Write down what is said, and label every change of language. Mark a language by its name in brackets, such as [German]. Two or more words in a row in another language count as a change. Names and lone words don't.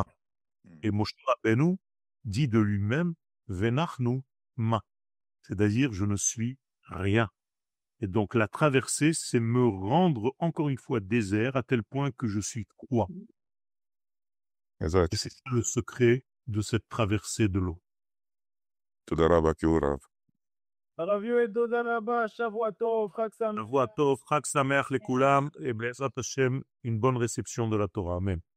[French] Et Moshe Rabbeinu dit de lui-même [Hebrew] ונחנו מה, [French] c'est-à-dire je ne suis rien. Et donc la traversée, c'est me rendre encore une fois désert à tel point que je suis quoi. Exact. Et c'est ça le secret de cette traversée de l'eau. [Hebrew] תודה רבה Kiorav. Rav Yoel תודה רבה, שבוע טוב, חג שמח. שבוע טוב, חג שמח לכולם, et בעזרת ה, [French] une bonne réception de la Torah. Amen.